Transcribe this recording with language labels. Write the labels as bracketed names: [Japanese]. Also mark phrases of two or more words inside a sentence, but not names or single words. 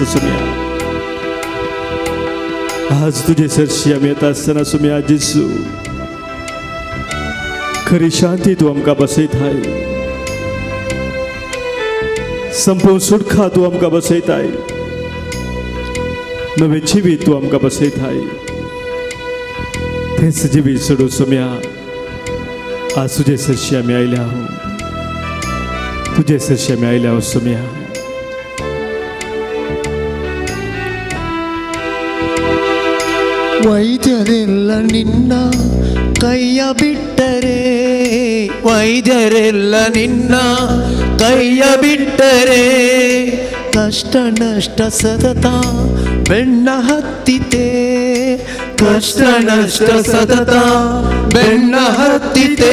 [Konkani] सुम्या आज तुजे सरशी आमी येता आसतना सुम्या जेजू खरी शांती तूं आमकां बसयताय, संपूर्ण सुटका तूं आमकां बसयताय, नवें जिवीत तूं आमकां बसयताय. तेंच जिवीत सोडून सुम्या आज तुजे सरशी आमी आयल्या, तुजे सरशी आमी आयल्या. सुम्या [Kannada] ವೈದ್ಯರೆಲ್ಲ ನಿನ್ನ ಕೈಯ ಬಿಟ್ಟರೆ, ವೈದ್ಯರೆಲ್ಲ ನಿನ್ನ ಕೈಯ ಬಿಟ್ಟರೆ, ಕಷ್ಟ ನಷ್ಟ ಸತತ ಬೆನ್ನ ಹತ್ತಿತೆ, ಕಷ್ಟ ನಷ್ಟ ಸತತ ಬೆನ್ನ ಹತ್ತಿತೆ.